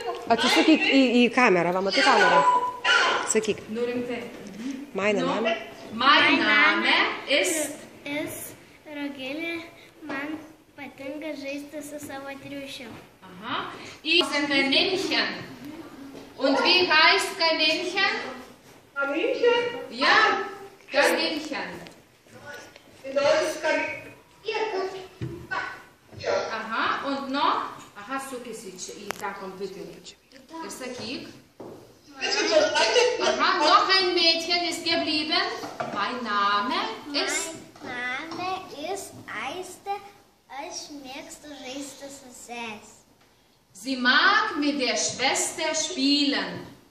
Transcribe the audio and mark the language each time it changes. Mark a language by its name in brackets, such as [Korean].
[Lithuanian] Atsisuk į kamerą, va, matai kamerą. Sakyk. Nu rimtai. [German] Meine Name. Mein Name ist. [Lithuanian] Rogelė, man patinka žaisti su savo triušiu. [German] Aha. Ich bin Kaninchen. Und wie heißt Kaninchen? Kaninchen? Ja, Kaninchen. In Deutsch ist Kaninchen. Aha, und noch? [Lithuanian] Aha, sukisi čia į tą kompiuterį. Ir sakyk. [German] Aha, noch ein Mädchen ist geblieben. Mein Name ist. Mein Name ist Aiste. [Lithuanian] Aš mėgstu žaisti su sesė. [German] Sie mag mit der Schwester spielen.